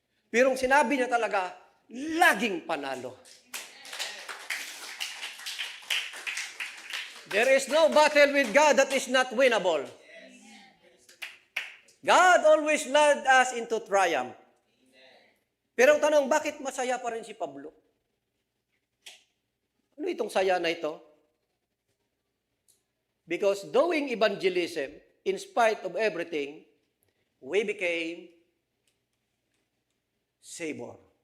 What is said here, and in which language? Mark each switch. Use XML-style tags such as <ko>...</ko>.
<tl>Pero sinabi niya talaga, laging panalo.</tl> <en>There is no battle with God that is not winnable. God always led us into triumph.</en> <tl>Pero ang tanong, bakit masaya pa rin si Pablo? Ano itong saya na ito?</tl> <en>Because doing evangelism, in spite of everything, we became savor.</en>